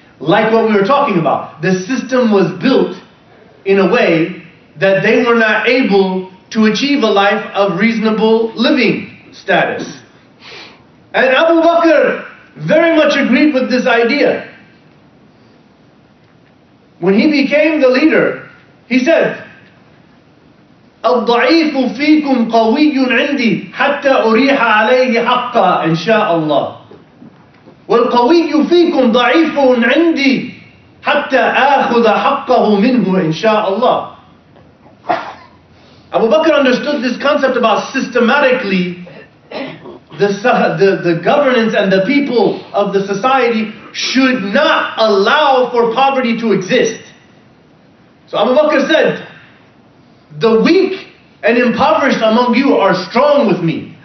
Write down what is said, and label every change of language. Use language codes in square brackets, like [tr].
[en] Like what we were talking about, the system was built in a way that they were not able to achieve a life of reasonable living status. And Abu Bakr very much agreed with this idea. when he became the leader, he said, [ar] الضعيف فيكم قوي عندي حتى أريح عليه حقا إن شاء الله والقوي فيكم ضعيف عندي حتى آخذ حقه منه إن شاء Allah. [en] Abu Bakr understood this concept about systematically the governance and the people of the society should not allow for poverty to exist. So Abu Bakr said, the weak and impoverished among you are strong with me.